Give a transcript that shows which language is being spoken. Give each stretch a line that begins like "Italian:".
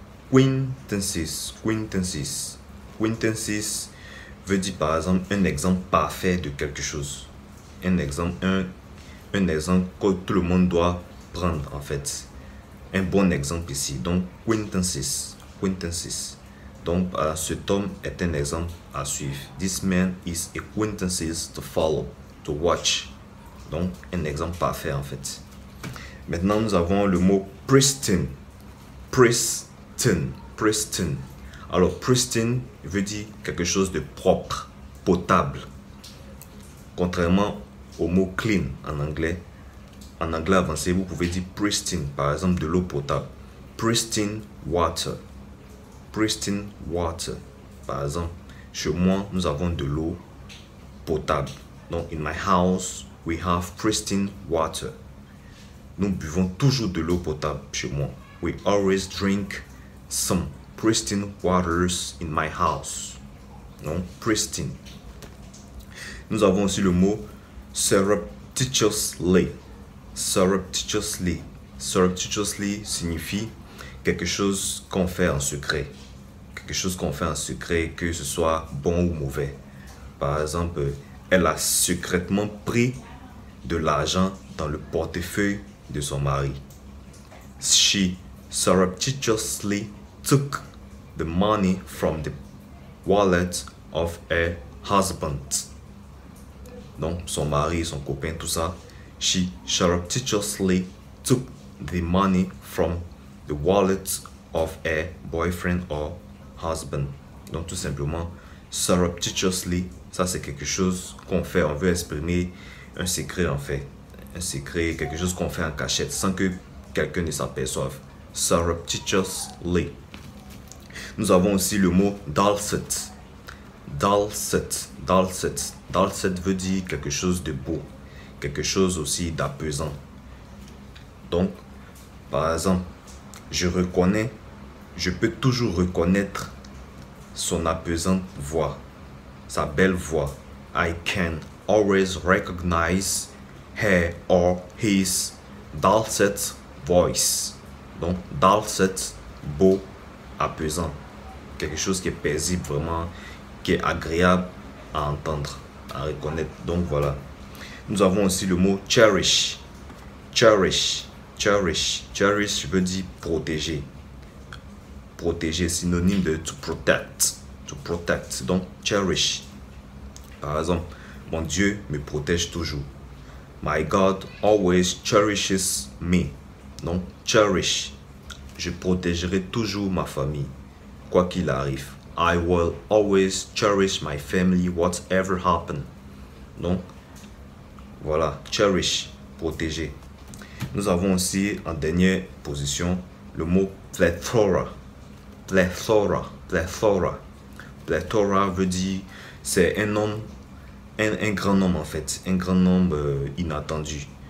French: Quintessence, quintessence. Quintessence veut dire par exemple un exemple parfait de quelque chose. Un exemple que tout le monde doit prendre en fait. Un bon exemple ici. Donc, quintessence, quintessence. Donc, cet homme est un exemple à suivre.
English: This man is a quintessence to follow, to watch.
French: Donc, un exemple parfait en fait. Maintenant, nous avons le mot pristine. Pristine. Pristine. Alors, pristine veut dire quelque chose de propre, potable. Contrairement au mot clean en anglais. En anglais avancé, vous pouvez dire pristine. Par exemple, de l'eau potable.
English: Pristine water. Pristine water.
French: Par exemple, chez moi, nous avons de l'eau potable. Donc,
English: in my house, we have pristine water.
French: Nous buvons toujours de l'eau potable chez moi.
English: We always drink some pristine waters in my house.
French: Donc, pristine. Nous avons aussi le mot surreptitiously. Surreptitiously. Surreptitiously signifie quelque chose qu'on fait en secret. Quelque chose qu'on fait en secret, que ce soit bon ou mauvais. Par exemple, elle a secrètement pris de l'argent dans le portefeuille de son mari.
English: She surreptitiously took the money from the wallet of her husband.
French: Donc, son mari, son copain, tout ça.
English: She surreptitiously took the money from the wallet of her boyfriend or husband.
French: Donc, tout simplement, surreptitiously, ça c'est quelque chose qu'on fait, on veut exprimer un secret en fait. Un secret, quelque chose qu'on fait en cachette sans que quelqu'un ne s'aperçoive. Surreptitiously. Nous avons aussi le mot dulcet. Dulcet, dulcet. Dulcet veut dire quelque chose de beau, quelque chose aussi d'apaisant. Donc, par exemple, je peux toujours reconnaître son apaisante voix, sa belle voix.
English: I can always recognize her or his dulcet voice.
French: Donc, dulcet, beau, apaisant. Quelque chose qui est paisible, vraiment, qui est agréable à entendre, à reconnaître. Donc, voilà. Nous avons aussi le mot cherish. Cherish, cherish. Cherish veut dire protéger. Protéger, synonyme de to protect.
English: To protect.
French: Donc, cherish. Par exemple, mon Dieu me protège toujours.
English: My God always cherishes me.
French: Donc, cherish. Je protégerai toujours ma famille, quoi qu'il arrive.
English: I will always cherish my family, whatever happen.
French: Donc, voilà, cherish, protéger. Nous avons aussi en dernière position le mot plethora. Plethora, plethora. Plethora veut dire, c'est un nombre, un grand nombre en fait, un grand nombre inattendu.